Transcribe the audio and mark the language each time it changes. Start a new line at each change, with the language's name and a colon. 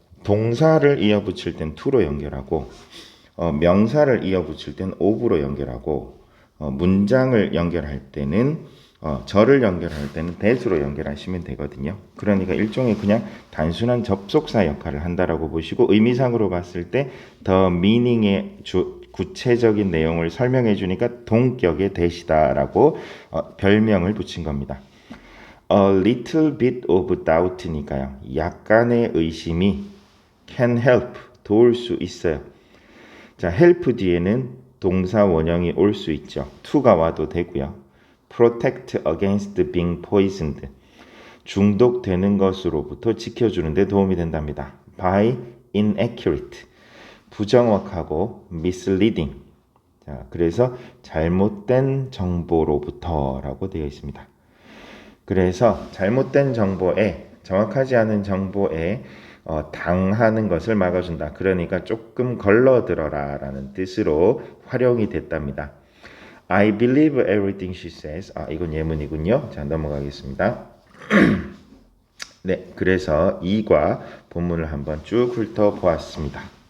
Korean: 동사를 이어붙일 땐 to로 연결하고, 명사를 이어붙일 땐 of로 연결하고, 문장을 연결할 때는 절을 연결할 때는 that으로 연결하시면 되거든요. 그러니까 일종의 그냥 단순한 접속사 역할을 한다라고 보시고, 의미상으로 봤을 때 the meaning의 구체적인 내용을 설명해 주니까 동격의 that이다라고 별명을 붙인 겁니다.
English: A little bit of doubt니까요.
Korean: 약간의 의심이 can help, 도울 수 있어요. 자, help 뒤에는 동사 원형이 올 수 있죠. to가 와도 되고요.
English: protect against being poisoned,
Korean: 중독되는 것으로부터 지켜주는 데 도움이 된답니다. by inaccurate, 부정확하고 misleading, 자, 그래서 잘못된 정보로부터라고 되어 있습니다. 그래서 잘못된 정보에, 정확하지 않은 정보에 당하는 것을 막아준다. 그러니까 조금 걸러들어라 라는 뜻으로 활용이 됐답니다.
English: I believe everything she says.
Korean: 이건 예문이군요. 자, 넘어가겠습니다. 네, 그래서 2과 본문을 한번 쭉 훑어보았습니다.